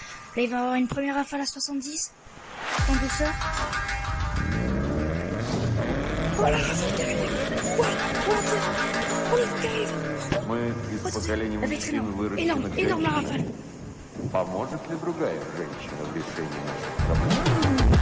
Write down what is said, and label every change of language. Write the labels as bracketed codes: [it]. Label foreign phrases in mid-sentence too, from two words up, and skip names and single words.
[fr] Là, il va y avoir une première rafale à 70. En douceur. Oh, la rafale qui arrive. Oh, le vent qui arrive. [ru] Мы из поколения мужчин выращены [fr] Énorme, énorme la rafale. [ru] Поможет ли другая женщина в решении наших проблем?